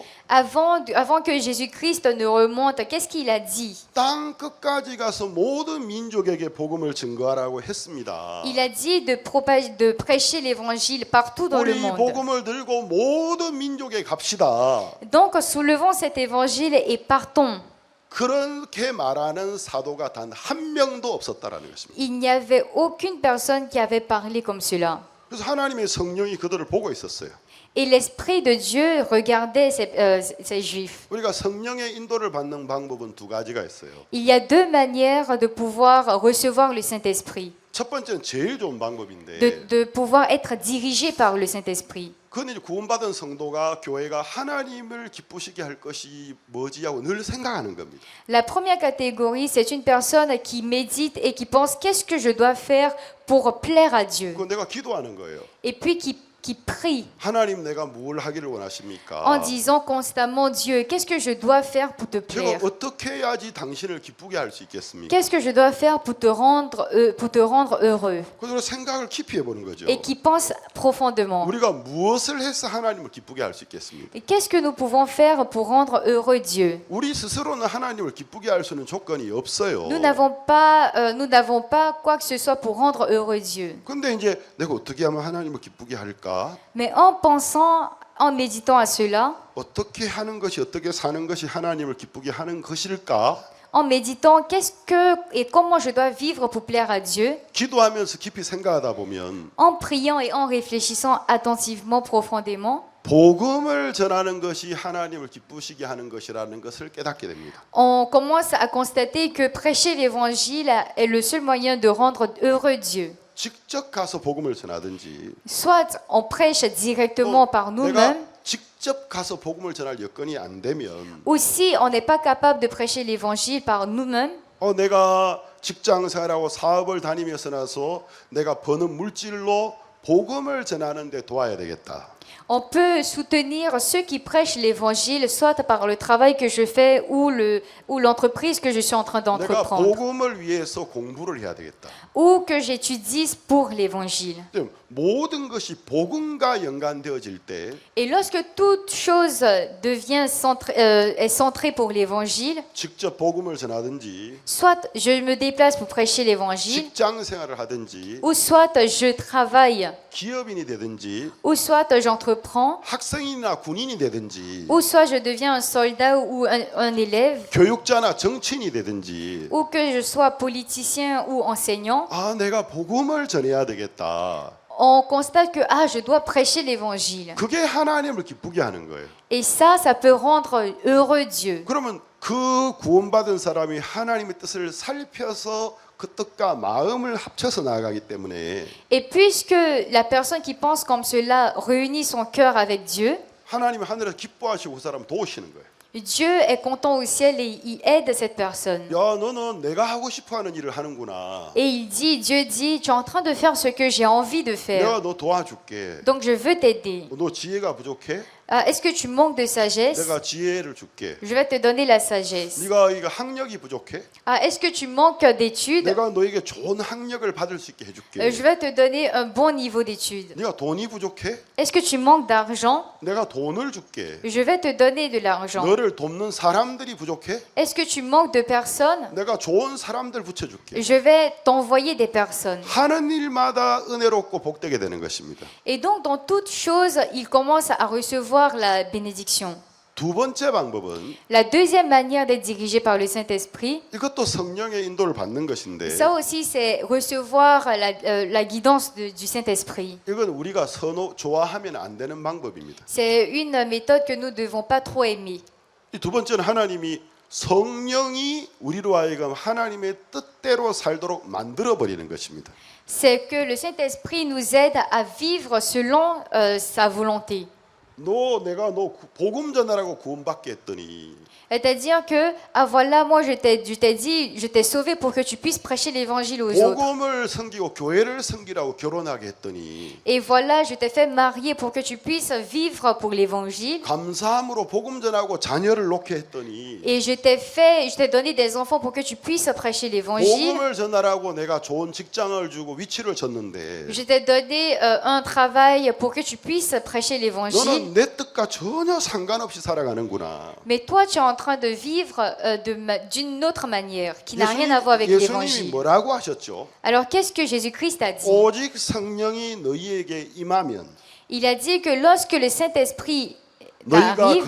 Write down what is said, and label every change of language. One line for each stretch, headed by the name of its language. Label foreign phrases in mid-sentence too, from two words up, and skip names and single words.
French: Avant que Jésus-Christ ne remonte, qu'est-ce qu'il a dit?
Korean: 땅 끝까지 가서 모든 민족에게 복음을 증거하라고 했습니다.
French: Il a dit de prêcher l'Évangile partout dans le 우리 monde.
Korean: 복음을 들고 모든 민족에 갑시다.
French: Donc, soulevons cet Évangile et partons.
Korean: 그렇게 말하는 사도가 단 한 명도 없었다라는 것입니다.
French: Il n'y avait aucune personne qui avait parlé comme cela.
Korean: 그래서 하나님의 성령이 그들을 보고 있었어요.
French: Et l'Esprit de Dieu regardait ces Juifs.
Korean: 우리가 성령의 인도를 받는 방법은 두 가지가 있어요.
French: Il y a deux manières de pouvoir recevoir le Saint-Esprit,
Korean: 첫 번째는 제일 좋은 방법인데
French: de pouvoir être dirigé par le Saint-Esprit.
Korean: 그건 이제 구원받은 성도가 교회가 하나님을 기쁘시게 할 것이 뭐지 하고 늘 생각하는 겁니다.
French: La première catégorie, c'est une personne qui médite et qui pense qu'est-ce que je dois faire pour plaire à Dieu.
Korean: 그건 내가 기도하는 거예요.
French: Et puis qui prie
Korean: 하나님 내가 뭘 하기를 원하십니까?
French: en disant constamment Dieu, qu'est-ce que je dois faire pour te 제가 plaire?
Korean: 어떻게 해야지 당신을 기쁘게 할 수 있겠습니까?
French: Qu'est-ce que je dois faire pour te rendre heureux?
Korean: 그래서 생각을 깊이 해보는 거죠.
French: Et qui pense profondément.
Korean: 우리가 무엇을 해서 하나님을 기쁘게 할 수 있겠습니까?
French: Et qu'est-ce que nous pouvons faire pour rendre heureux Dieu?
Korean: 우리 스스로는 하나님을 기쁘게 할 수 있는 조건이 없어요.
French: Nous n'avons pas quoi que ce soit pour rendre heureux Dieu.
Korean: 근데 이제 내가 어떻게 하면 하나님을 기쁘게 할까?
French: Mais en pensant, en méditant à cela,
Korean: 어떻게 하는 것이 어떻게 사는 것이 하나님을 기쁘게 하는 것일까?
French: en méditant qu'est-ce que et comment je dois vivre pour plaire à Dieu,
Korean: 기도하면서 깊이 생각하다 보면
French: en priant et en réfléchissant attentivement, profondément,
Korean: 복음을 전하는 것이 하나님을 기쁘시게 하는 것이라는 것을 깨닫게 됩니다.
French: on commence à constater que prêcher l'évangile est le seul moyen de rendre heureux Dieu.
Korean: 직접 가서 복음을 전하든지
French: Soit on prêche directement par 내가 nous-mêmes,
Korean: 직접 가서 복음을 전할 여건이 안 되면
French: ou si on n'est pas capable de prêcher l'évangile par nous-mêmes,
Korean: 내가 직장 생활하고 사업을 다니면서 나서 내가 버는 물질로 복음을 전하는 데 도와야 되겠다.
French: On peut soutenir ceux qui prêchent l'évangile, soit par le travail que je fais ou l'entreprise que je suis en train 내가 d'entreprendre,
Korean: 복음을 위해서 공부를 해야 되겠다.
French: ou que j'étudie pour l'évangile.
Korean: 모든 것이 복음과 연관되어질 때
French: Et lorsque toute chose est centrée pour l'évangile,
Korean: 직접 복음을 전하든지
French: soit je me déplace pour prêcher l'évangile,
Korean: 직장 생활을 하든지
French: ou soit je travaille,
Korean: 기업인이 되든지
French: ou soit j'entreprends,
Korean: 학생이나 군인이 되든지
French: ou soit je deviens un soldat ou un élève,
Korean: 교육자나 정치인이 되든지
French: ou que je sois politicien ou enseignant,
Korean: 아 내가 복음을 전해야 되겠다.
French: on constate que je dois prêcher l'évangile.
Korean: 그게 하나님을 기쁘게 하는 거예요.
French: Et ça peut rendre heureux Dieu.
Korean: 그러면 그 구원받은 사람이 하나님의 뜻을 살펴서 그 뜻과 마음을 합쳐서 나아가기 때문에
French: Et puisque la personne qui pense comme cela réunit son cœur avec Dieu,
Korean: 하나님이 하늘에서 기뻐하시고 그 사람 도우시는 거예요.
French: Dieu est content au ciel et il aide cette personne.
Korean: 야, 너는 내가 하고 싶어하는 일을 하는구나.
French: Et Dieu dit, tu es en train de faire ce que j'ai envie de faire.
Korean: 내가 너 도와줄게.
French: Donc je veux t'aider.
Korean: 너 지혜가 부족해?
French: Est-ce que tu manques de sagesse?
Korean: 내가 지혜를 줄게.
French: Je vais te donner la sagesse.
Korean: 네가 이거 학력이 부족해?
French: Est-ce que tu manques d'études?
Korean: 내가 너에게 좋은 학력을 받을 수 있게 해줄게.
French: Je vais te donner un bon niveau d'études.
Korean: 네가 돈이 부족해?
French: Est-ce que tu manques d'argent?
Korean: 내가 돈을 줄게.
French: Je vais te donner de l'argent.
Korean: 너를 돕는 사람들이 부족해?
French: Est-ce que tu manques de personnes?
Korean: 내가 좋은 사람들 붙여줄게.
French: Je vais t'envoyer des personnes.
Korean: 하는 일마다 은혜롭고 복되게 되는 것입니다.
French: Et donc, dans toute chose, il commence à recevoir la bénédiction.
Korean: 두 번째 방법은
French: La deuxième manière d'être dirigé par le Saint-Esprit,
Korean: 이것도 성령의 인도를 받는 것인데
French: ça aussi, c'est recevoir la guidance du Saint-Esprit.
Korean: 이건 우리가 좋아하면 안 되는 방법입니다.
French: C'est une méthode que nous ne devons pas trop aimer.
Korean: 이 두 번째는 하나님이 성령이 우리로 하여금 하나님의 뜻대로 살도록 만들어 버리는 것입니다.
French: C'est que le Saint-Esprit nous aide à vivre selon sa volonté.
Korean: 내가 복음 전하라고 구원받게 했더니
French: C'est-à-dire que, voilà, moi je t'ai dit, je t'ai sauvé pour que tu puisses prêcher l'évangile aux autres.
Korean: 복음을 섬기고 교회를 섬기라고 결혼하게 했더니
French: Et voilà, je t'ai fait marier pour que tu puisses vivre pour l'évangile.
Korean: 감사함으로 복음 전하고 자녀를 놓게 했더니
French: Et je t'ai donné des enfants pour que tu puisses prêcher l'évangile.
Korean: 복음을 전하라고 내가 좋은 직장을 주고 위치를 줬는데
French: Je t'ai donné un travail pour que tu puisses prêcher l'évangile.
Korean: 너는 내 뜻과 전혀 상관없이 살아가는구나.
French: Mais toi, tu es en train de vivre d'une autre manière, qui n'a rien à voir avec 예수님이 l'évangile.
Korean: 뭐라고 하셨죠?
French: Alors, qu'est-ce que Jésus-Christ a dit?
Korean: 오직 성령이 너희에게 임하면
French: Il a dit que lorsque le Saint-Esprit arrive,